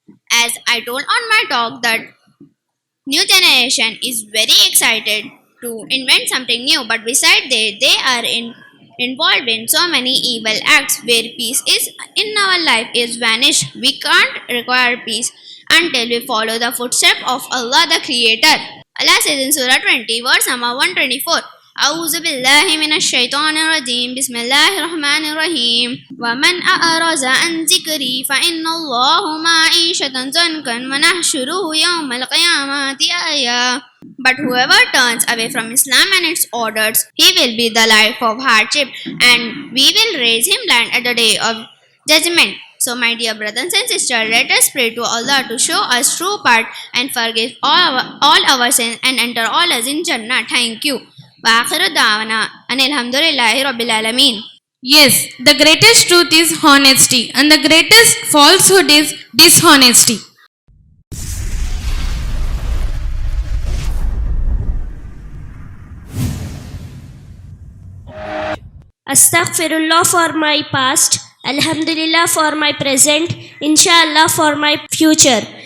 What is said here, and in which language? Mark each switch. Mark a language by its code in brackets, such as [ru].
[en] As I told on my talk that new generation is very excited to invent something new, but besides that they are involved in so many evil acts where peace is in our life is vanished. We can't require peace until we follow the footsteps of Allah the Creator. Allah says in Surah 20 verse number 124, [ar] أعوذ بالله من الشيطان الرجيم بسم الله الرحمن الرحيم ومن أعرض عن ذكري فإن الله معيشة ضنكا ونحشره يوم القيامة أعمى. [en] But whoever turns away from Islam and its orders, he will be the life of hardship, and we will raise him blind at the day of judgment. So my dear brothers and sisters, let us pray to Allah to show us true path and forgive all our sins and enter all us in Jannah. Thank you. [ar] وآخر دعوانا أن الحمد لله رب العالمين. [en] Yes, the greatest truth is honesty and the greatest falsehood is dishonesty. Astaghfirullah for my past, Alhamdulillah for my present, Inshallah for my future.